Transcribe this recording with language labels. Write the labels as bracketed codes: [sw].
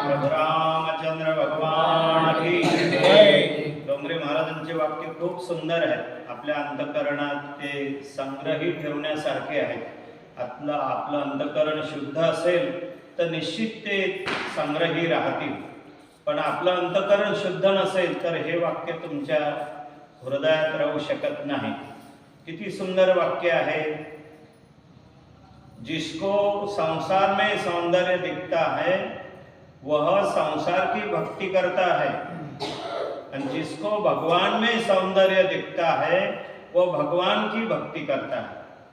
[hi] प्रभु रामचंद्र भगवान की जय. [mr] डोंगरे महाराजांचे वाक्य खूप सुंदर आहेत. आपल्या अंतःकरणात ते संग्रही ठेवण्यासारखे आहेत. आपलं अंतःकरण शुद्ध असेल तर निश्चित ते संग्रही राहतील, पण आपलं अंतःकरण शुद्ध नसेल तर हे वाक्य तुमच्या हृदयात राहू शकत नाही. किती सुंदर वाक्य आहे. [hi] जिसको संसार में सौंदर्य दिखता है वह संसार की भक्ति करता है, और जिसको भगवान में सौंदर्य दिखता है वो भगवान की भक्ति करता है.